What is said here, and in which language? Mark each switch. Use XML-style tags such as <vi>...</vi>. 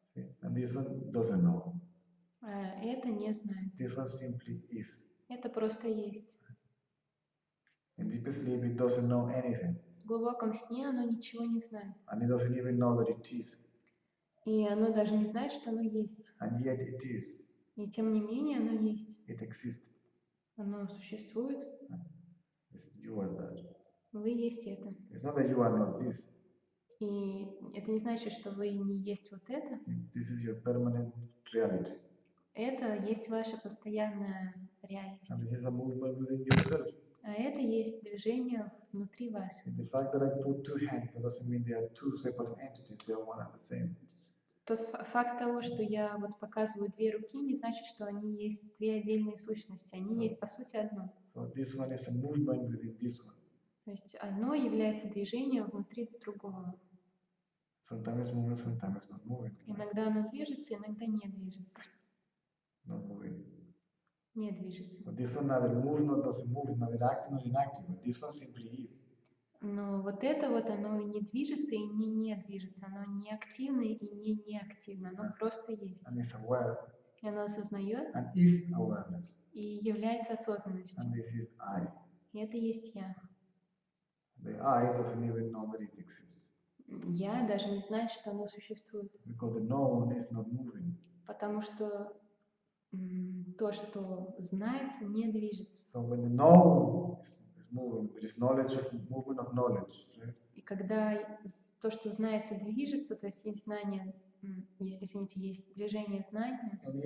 <en>and this one doesn't know.</en> <ru>А это не знает.</ru> <en>This one simply is.</en> <ru>Это просто есть.</ru> <en>In deep sleep, it doesn't know anything,</en> <ru>В глубоком сне оно ничего не знает.</ru> <en>and it doesn't even know that it is,</en> <ru>И оно даже не знает, что оно есть.</ru> <en>and yet it is.</en> <ru>И тем не менее оно есть.</ru> <en>It exists.</en> <ru>Оно существует.</ru> <en>You are that.</en> <ru>Вы есть это.</ru> <en>It's not that you are not this.</en> <ru>И это не значит, что вы не есть вот это.</ru> <en>This is your permanent reality,</en> <ru>Это есть ваша постоянная реальность.</ru> <en>and this is a movement within yourself.</en> <ru>А это есть движение внутри вас.</ru> <en>And the fact that I put two hands, that doesn't mean they are two separate entities, they are one and the same.</en> <ru>Тот факт того, что я вот показываю две руки, не значит, что они есть две отдельные сущности. Они есть по сути одно.</ru> <en>So this one is a movement within this one.</en> <ru>То есть одно является движением внутри другого.</ru> <en>Sometimes it's moving, sometimes it's not moving.</en> <ru>Иногда оно движется, иногда не движется.</ru> <en>Not moving.</en> <ru>Не движется.</ru> <en>But this one neither moves, nor doesn't move, neither active nor inactive. But this one simply is.</en> <ru>Но вот это вот, оно не движется и не движется. Оно не активно и не неактивно. Оно просто есть.</ru> <en>And is aware.</en> <ru>И оно осознает</ru> <en>And is awareness.</en> <ru>и является осознанностью.</ru> <en>And this is I.</en> <ru>И это есть я.</ru> <en>The I doesn't even know that it exists.</en> <ru>Я даже не знаю, что оно существует.</ru> <en>Because the known is not moving.</en> <ru>Потому что то, что знается, не движется.</ru> <en>So when the known is moving, there is knowledge of movement of knowledge. Right?</en> <ru>И когда то, что знается, движется, то есть есть знание, извините, есть движение знания,</ru>